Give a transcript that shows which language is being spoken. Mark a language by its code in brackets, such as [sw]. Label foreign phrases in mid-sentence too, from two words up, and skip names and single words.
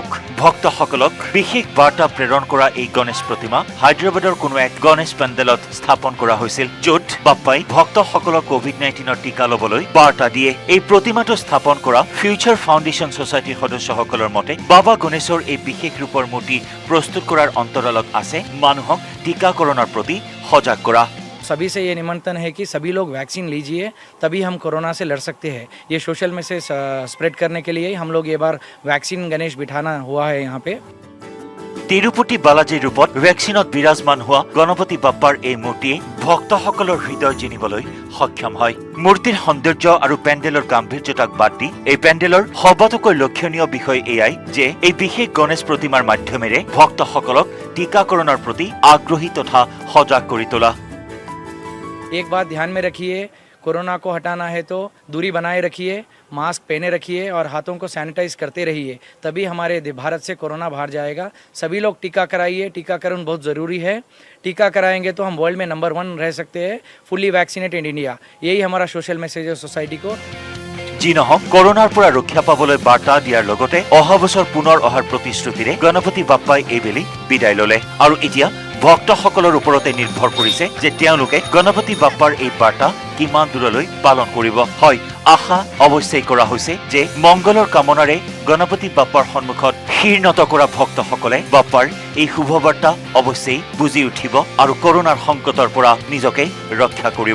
[as] ভক্তসকলক বিশেষ বাৰ্তা প্ৰেৰণ কৰা এই গণেশ প্ৰতিমা হায়দৰাবাদৰ কোনো এক গণেশ পেণ্ডেলত স্থাপন কৰা হৈছিল, য'ত বাপ্পাই ভক্তসকলক কোভিড-19ৰ টীকা ল'বলৈ বাৰ্তা দিয়ে। এই প্ৰতিমাটো স্থাপন কৰা ফিউচাৰ ফাউণ্ডেশ্যন ছ'চাইটিৰ সদস্যসকলৰ মতে বাবা গণেশৰ এই বিশেষ ৰূপৰ মূৰ্তি প্ৰস্তুত কৰাৰ অন্তৰালত আছে মানুহক টীকাকৰণৰ প্ৰতি সজাগ কৰা। [hi] सभी से ये निमंत्रण है कि सभी लोग वैक्सीन लीजिए, तभी हम कोरोना से लड़ सकते हैं। ये [en] social message [hi] स्प्रेड करने के लिए हम लोग ये बार वैक्सीन गणेश बिठाना हुआ है यहाँ पे। [as] তিৰুপতি বালাজীৰ ৰূপত ভেকচিনত বিৰাজমান হোৱা গণপতি বাপ্পাৰ এই মূৰ্তিয়ে ভক্তসকলৰ হৃদয় জিনিবলৈ সক্ষম হয়। মূৰ্তিৰ সৌন্দৰ্য আৰু পেণ্ডেলৰ গাম্ভীৰ্যতাক বাদ দি এই পেণ্ডেলৰ সবাতোকৈ লক্ষণীয় বিষয় এয়াই যে এই বিশেষ গণেশ প্ৰতিমাৰ মাধ্যমেৰে ভক্তসকলক টীকাকৰণৰ প্ৰতি আগ্ৰহী তথা সজাগ কৰি তোলা। [hi] एक बात ध्यान में रखिए, कोरोना को हटाना है तो दूरी बनाए रखिए, मास्क पहने रखिए और हाथों को सैनिटाइज करते रहिए, तभी हमारे भारत से कोरोना बाहर जाएगा। सभी लोग टीका कराइए, टीकाकरण बहुत ज़रूरी है। टीका कराएंगे तो हम वर्ल्ड में नंबर 1 रह सकते हैं, [en] fully vaccinated India. [hi] यही हमारा [en] social message [hi] है सोसाइटी को। [as] যি নহওক কৰোনাৰ পৰা ৰক্ষা পাবলৈ বাৰ্তা দিয়াৰ লগতে অহা বছৰ পুনৰ অহাৰ প্ৰতিশ্ৰুতিৰে গণপতি বাপ্পাই এইবেলি বিদায় ল'লে আৰু এতিয়া ভক্তসকলৰ ওপৰতে নিৰ্ভৰ কৰিছে যে তেওঁলোকে গণপতি বাপ্পাৰ এই বাৰ্তা কিমান দূৰলৈ পালন কৰিব। হয়, আশা অৱশ্যেই কৰা হৈছে যে মংগলৰ কামনাৰে গণপতি বাপ্পাৰ সন্মুখত শিৰ নত কৰা ভক্তসকলে বাপ্পাৰ এই শুভবাৰ্তা অৱশ্যেই বুজি উঠিব আৰু কৰোনাৰ সংকটৰ পৰা নিজকে ৰক্ষা কৰিব।